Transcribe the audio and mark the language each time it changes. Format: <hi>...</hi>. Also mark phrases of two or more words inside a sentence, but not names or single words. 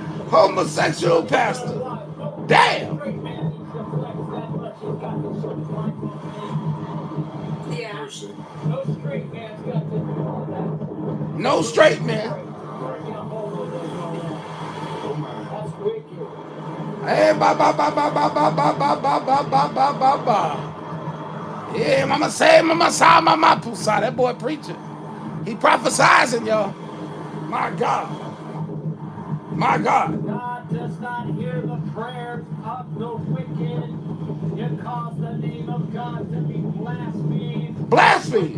<en>Homosexual pastor. Damn. Yeah. Mercy. No straight man. Oh my. Hey, ba ba ba ba ba ba ba ba ba ba ba ba ba ba. Yeah, mama say, mama sa, mama pusa. That boy preaching. He prophesizing, y'all. My God. My God. God does not hear the prayers of the wicked. You cause the name of God to be blasphemed. Blasphemy.</en>